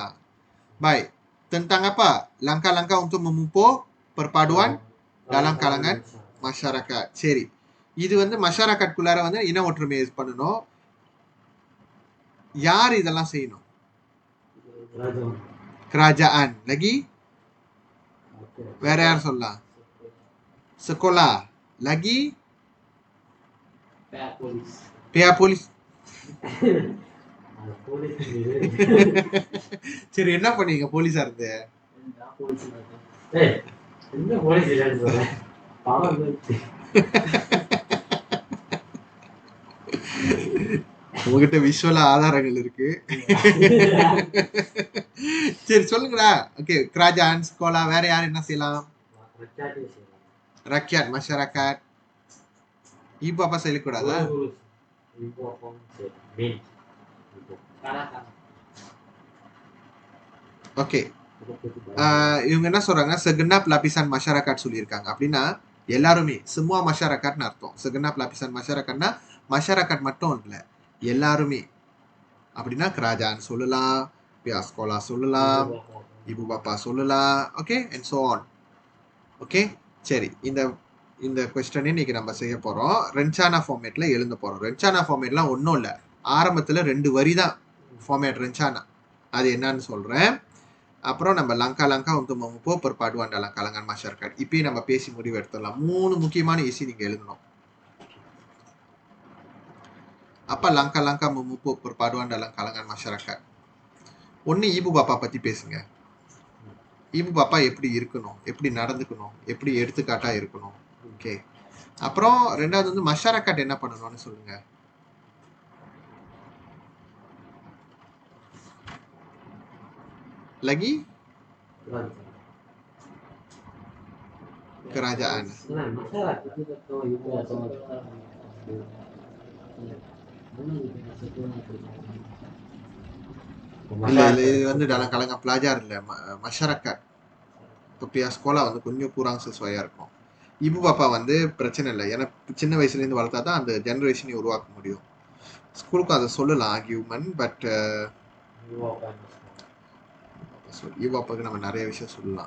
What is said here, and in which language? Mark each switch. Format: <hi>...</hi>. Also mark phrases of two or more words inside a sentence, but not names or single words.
<ms>Baik. Tentang apa? Langkah-langkah untuk memupuk perpaduan dalam kalangan masyarakat.</ms> <ta>சரி. இது வந்து masyarakat-குள்ளார வந்து இன ஒற்றுமையை பண்ணணும். யார் இதெல்லாம் செய்யணும்?</ta> <ms>kerajaan. Lagi?</ms> <ta>வேற யார் சொல்லலாம்?</ta> <ms>sekolah. Lagi? pihak polis.</ms> <ta>சரி என்ன பண்ணீங்க போலீஸா இருந்து? உங்ககிட்ட விஷுவலா ஆதாரங்கள் இருக்கு. சரி சொல்லுங்கடா. ஓகே</ta> <ms>kerajaan, sekolah,</ms> <ta>வேற யார் என்ன செய்யலாம்?</ta> <ms>rakyat, masyarakat. ibu apa செய்யக்கூடாதா?</ms> <ta>ஓகே இவங்க என்ன சொல்றாங்க?</ta> <ms>segenap lapisan masyarakat</ms> <ta>சொல்லியிருக்காங்க. அப்படின்னா எல்லாருமே</ta> <ms>semua masyarakat</ms> <ta>ன்னு அர்த்தம்.</ta> <ms>segenap lapisan masyarakat</ms> <ta>னா masyarakat மட்டும் இல்லை, எல்லாருமே. அப்படின்னா kerajaan சொல்லலாம்,</ta> <ms>pihak sekolah</ms> <ta>சொல்லலாம்,</ta> <ms>ibu bapa</ms> <ta>சொல்லலாம்.</ta> <en>ஓகே and so on.</en> <ta>ஓகே சரி, இந்த கொஸ்டினை இன்னைக்கு நம்ம செய்ய போறோம். ரென்சானா ஃபார்மேட்ல எழுத போறோம். ரென்சானா ஃபார்மேட்லாம் ஒன்றும் இல்லை, ஆரம்பத்தில் 2 வரி தான் ஃபார்மேட் ரென்சானா. அது என்னன்னு சொல்றேன். அப்புறம் நம்ம லங்கா</ta> <ms>untuk memupuk perpaduan dalam kalangan masyarakat.</ms> <ta>இப்பயே நம்ம பேசி முடிவு எடுத்துடலாம். 3 முக்கியமான இசி நீங்க எழுதணும்.</ta> <ms>அப்ப langkah memupuk perpaduan dalam kalangan masyarakat.</ms> <ta>ஒன்னு</ta> <ms>ibu bapa</ms> <ta>பத்தி பேசுங்க.</ta> <ms>ibu bapa</ms> <ta>எப்படி இருக்கணும், எப்படி நடந்துக்கணும், எப்படி எடுத்துக்காட்டா இருக்கணும். ஓகே. அப்புறம் ரெண்டாவது வந்து masyarakat என்ன பண்ணணும்னு சொல்லுங்க.</ta> <ms>Lagi? kerajaan.</ms> <ta>இல்ல இது வந்து</ta> <ms>dalam kalangan pelajar</ms> <ta>இல்ல, masyarakat. இப்போ</ta> <ms>pihak sekolah</ms> <ta>வந்து கொஞ்சம்</ta> <ms>kurang sesuai</ms> <ta>இருக்கும்.</ta> <ms>ibu bapa</ms> <ta>வந்து பிரச்சனை இல்லை, ஏன்னா சின்ன வயசுலேருந்து வளர்த்தா தான் அந்த ஜெனரேஷனை உருவாக்க முடியும். ஸ்கூலுக்கு அதை சொல்லலாம் ஆர்கியூமெண்ட், பட்</ta> <ms>ibu bapa</ms> <ta>க்கு நம்ம நிறைய விஷயம் சொல்லலாம்.</ta>